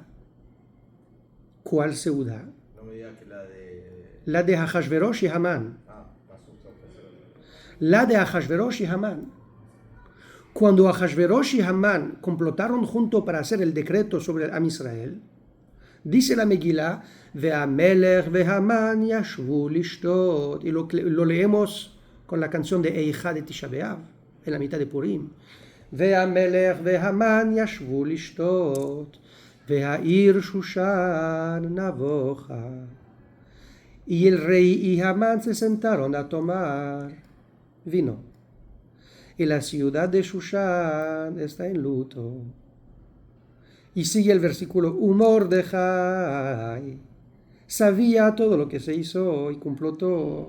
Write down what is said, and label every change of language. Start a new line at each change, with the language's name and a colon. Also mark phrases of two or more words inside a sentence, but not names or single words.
Spanish: ¿Cuál seudá? No me digas que la de... La de Ahashverosh y Hamán. Ah, me asustó. La de Ahashverosh y Hamán. Cuando Ahashverosh y Hamán complotaron junto para hacer el decreto sobre el
Hebrew: עם ישראל,
Spanish: dice la Megilá,
Hebrew: והמלך והמן ישבו לשתות,
Spanish: y lo leemos con la canción de Eicha de Tisha B'Av, en la mitad de Purim.
Hebrew: והמלך והמן ישבו לשתות, והעיר שושן נבוכה.
Spanish: Y el rey y Hamán se sentaron a tomar vino. Y la ciudad de Shushan está en luto. Y sigue el versículo, Mordejai sabía todo lo que se hizo y complotó.